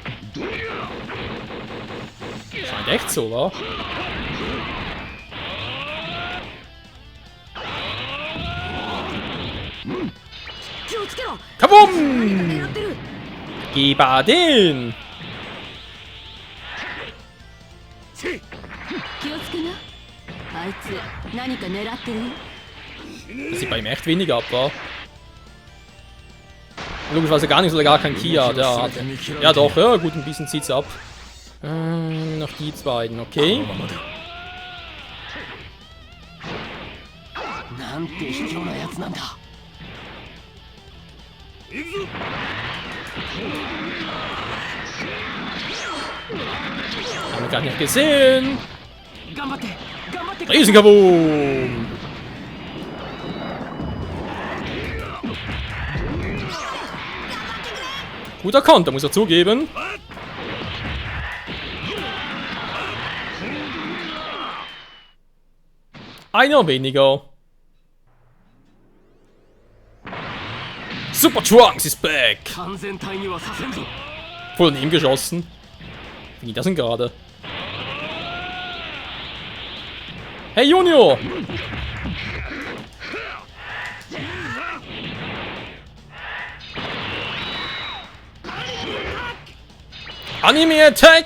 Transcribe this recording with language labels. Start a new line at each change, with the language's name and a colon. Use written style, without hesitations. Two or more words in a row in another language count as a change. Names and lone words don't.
German: Scheint echt so, wa? Kabum! Gib den!
Japanese: 気をつけな。あいつ何か狙ってる？
German: Das sieht bei ihm echt weniger ab, wa? Logischerweise gar nichts oder gar kein Kia. Der hat, ja doch, ja gut, ein bisschen zieht's ab. Noch die beiden, okay.
Japanese: なんて卑怯なやつなんだ。
German: Haben wir gar nicht gesehen.
Japanese: 頑張って頑張って。
German: Riesenkaboom! Guter Konter, muss er zugeben. Einer weniger. Super Trunks ist back.
Japanese: 完全体にはさせんぞ。
German: Voll daneben geschossen. Wie geht das denn gerade? Hey Junior!
English: Anime Attack!